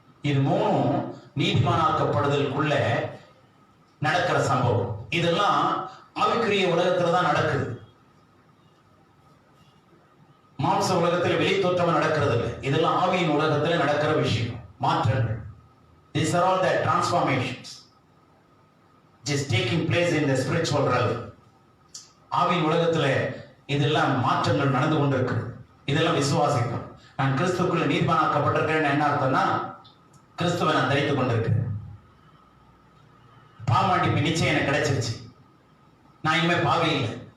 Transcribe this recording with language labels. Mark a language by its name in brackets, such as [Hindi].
[Tamil] இது மூணும் நீதிமானாக்கப்படுதலுக்குள்ள நடக்கிற சம்பவம். இதெல்லாம் ஆவிக்குரிய உலகத்துல தான் நடக்குது. மாம்ச உலகத்தில் வெளி தோற்றமா நடக்கிறது இல்லை. இதெல்லாம் ஆவியின் உலகத்துல நடக்கிற விஷயம், மாற்றங்கள். [English] These are all the transformations just taking place in the spiritual realm. [Tamil] ஆவியின் உலகத்துல இதெல்லாம் மாற்றங்கள் நடந்து கொண்டிருக்கிறது. இதெல்லாம் விசுவாசிக்கும். நான் கிறிஸ்துக்குள்ள நீதிமானாக்கப்பட்டிருக்கிறேன் என்ன அர்த்தம்னா, கிறிஸ்துவை நான் தரித்துக் கொண்டிருக்கிறேன். பாவமன்னிப்பு நிச்சயம் எனக்கு கிடைச்சிருச்சு. நான் இனிமே பாவி இல்லை.